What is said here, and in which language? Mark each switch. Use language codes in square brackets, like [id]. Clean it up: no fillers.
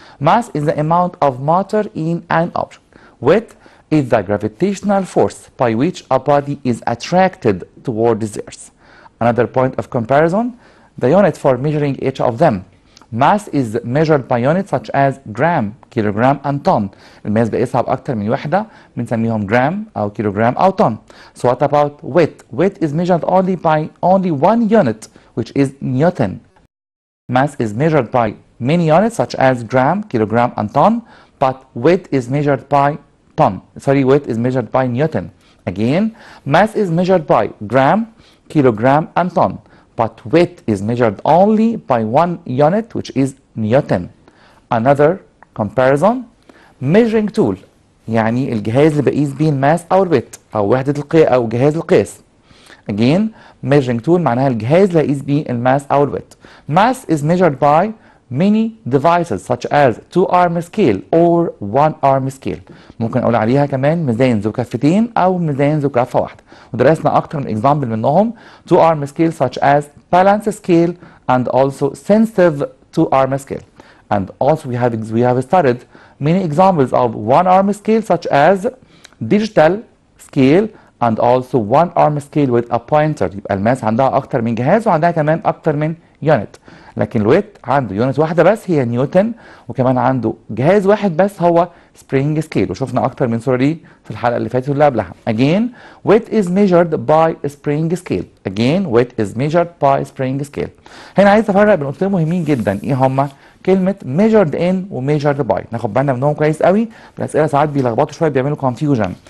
[en] Mass is the amount of matter in an object. Weight is the gravitational force by which a body is attracted towards the earth. Another point of comparison, the unit for measuring each of them. Mass is measured by units such as gram, kilogram and ton. [ar] الماس بقيسها بأكتر من وحدة بنسميهم جرام أو كيلوغرام أو ton. [en] So what about weight? Weight is measured only by one unit, which is Newton. Mass is measured by many units such as gram, kilogram and ton, but weight is measured by weight is measured by Newton. Again, mass is measured by gram, kilogram and ton, but weight is measured only by one unit, which is Newton. Another comparison, measuring tool [ar] يعني الجهاز اللي بقيس بيه الماس أو الويت أو وحدة القياس أو جهاز القياس. [en] Again, measuring tool [ar] معناها الجهاز اللي هقيس بيه الماس أو الويت. [en] Mass is measured by many devices such as 2-arm scale or 1-arm scale. [ar] ممكن أقول عليها كمان ميزان ذو كفتين أو ميزان ذو كفة واحدة. ودرسنا أكتر من [en] example [ar] منهم [en] 2-arm scale such as balance scale and also sensitive 2-arm scale. And also we have studied many examples of 1-arm scale such as digital scale and also 1-arm scale with a pointer. [ar] يبقى الماس عندها أكتر من جهاز وعندها كمان أكتر من يونت. لكن الويت عنده يونت واحدة بس هي نيوتن، وكمان عنده جهاز واحد بس هو سبرينج سكيل، وشفنا أكتر من صورة دي في الحلقة اللي فاتت واللي قبلها. [en] Again, weight is measured by spring scale. Again, weight is measured by spring scale. [ar] هنا عايز أفرق بين نقطتين مهمين جدا. إيه هما؟ كلمة measured in و measured by. ناخد بالنا منهم كويس قوي، الأسئلة ساعات بيلخبطوا شوية بيعملوا confusion.